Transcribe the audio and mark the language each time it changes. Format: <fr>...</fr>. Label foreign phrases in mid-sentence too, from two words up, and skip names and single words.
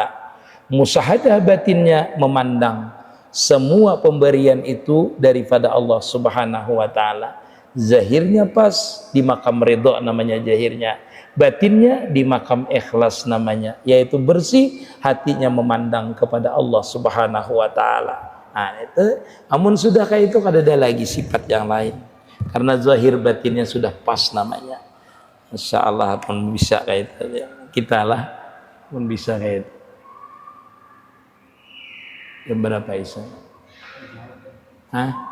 <id>Musahadah batinnya memandang semua pemberian itu daripada Allah</id> <ar>Subhanahu wa taala.</ar> <id>Zahirnya pas di makam redha namanya zahirnya. Batinnya di makam ikhlas namanya, yaitu bersih hatinya memandang kepada Allah</id> <ar>Subhanahu wa taala.</ar> <bjn>Nah itu, amun sudah kayak itu kada ada lagi sifat yang lain karena zahir batinnya sudah pas namanya.</bjn> <ar>Masya Allah</ar> <id>pun bisa kayak itu, kita lah pun bisa kayak itu. Jam berapa Isa? Hah?</id>